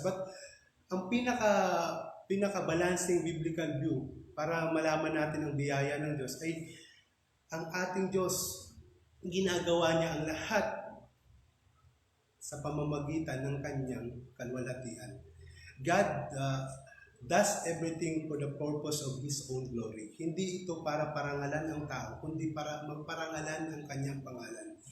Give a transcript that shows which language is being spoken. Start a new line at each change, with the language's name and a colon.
Filipino: But ang pinaka-balancing biblical view para malaman natin ang biyaya ng Diyos ay ang ating Diyos, ginagawa niya ang lahat sa pamamagitan ng Kanyang kalwalhatian.
English: God does everything for the purpose of His own glory.
Filipino: Hindi ito para parangalan ng tao, kundi para magparangalan ang Kanyang pangalan.